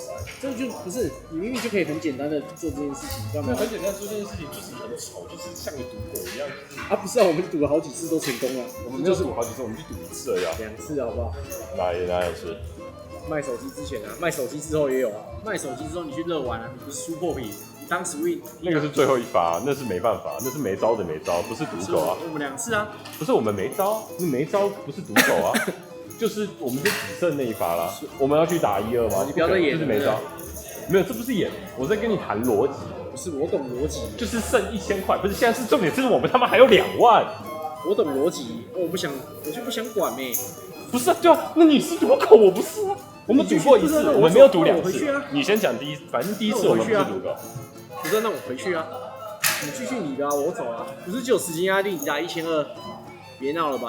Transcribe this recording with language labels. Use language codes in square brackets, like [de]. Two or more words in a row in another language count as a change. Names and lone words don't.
[zh] 這就不是你明明就可以很簡單的做這件事情，幹嘛？很簡單做這件事情就是很醜，就是像個賭狗一樣。啊，不是啊，我們賭了好幾次都成功了。我們就是賭好幾次，我們就賭1次而已。 2次好不好？哪有次？賣手機之前啊，賣手機之後也有啊。賣手機之後你去熱玩啊，你不是輸破皮，你當 swing。那個是最後一發，那是沒辦法，那是沒招的沒招，不是賭狗啊。我們2次啊。不是我們沒招，那沒招不是賭狗啊，就是我們就只剩那一發啦。我們要去打1-2嗎？你不要再演了，就是沒招。沒有，這不是演，我在跟你談邏輯。不是，我懂邏輯。就是剩1000塊，不是現在是重點，是我們他媽還有2萬。我懂邏輯，我就不想管咩。不是啊，對啊，那你是賭狗，我不是啊。我們賭過1次，我們沒有賭2次。啊、你先講反正第一次我們不是賭狗。不是，那我回去啊。你繼續你的啊，我走啊。不是就有時間壓力，你打1200，別鬧了吧？